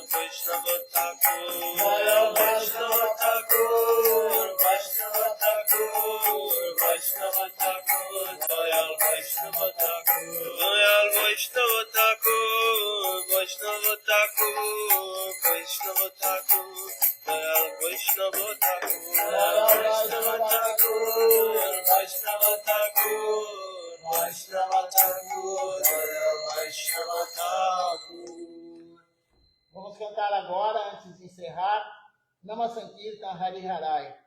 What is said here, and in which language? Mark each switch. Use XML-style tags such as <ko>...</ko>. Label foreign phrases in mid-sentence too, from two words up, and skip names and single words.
<bn>বৈষ্ণব ঠাকুর দয়াল বৈষ্ণব ঠাকুর বৈষ্ণব ঠাকুর বৈষ্ণব ঠাকুর দয়াল বৈষ্ণব ঠাকুর দয়াল বৈষ্ণব ঠাকুর বৈষ্ণব ঠাকুর বৈষ্ণব ঠাকুর দয়াল বৈষ্ণব ঠাকুর দয়াল বৈষ্ণব ঠাকুর বৈষ্ণব ঠাকুর বৈষ্ণব ঠাকুর দয়াল বৈষ্ণব ঠাকুর।</bn> <pt>Vamos cantar agora, antes de encerrar, Nama Sankirtan Hari Harai.</pt>